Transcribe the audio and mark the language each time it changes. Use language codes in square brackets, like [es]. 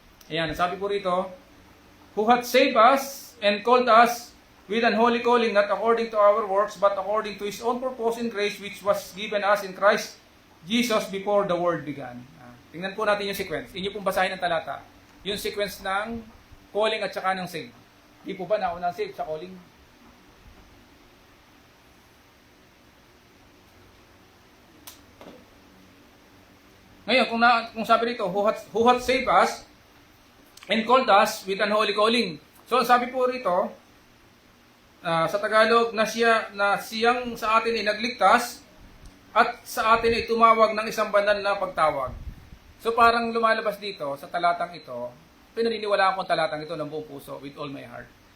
[tl] Ayan, sabi po rito, [en] who hath saved us and called us with an holy calling, not according to our works, but according to His own purpose and grace, which was given us in Christ Jesus before the world began. [tl] Tingnan po natin yung sequence. Inyo pong basahin ang talata. Yung sequence ng calling at saka ng save. Di po ba nauna ang save sa calling? Ngayon, kung sabi rito, [en] who hath saved us and called us with an holy calling. [tl] So, sabi po rito, sa Tagalog, na siyang sa atin ay nagligtas at sa atin ay tumawag ng isang banal na pagtawag. So parang lumalabas dito sa talatang ito, pinaniniwalaan ko ang talatang ito ng buong puso [en] with all my heart.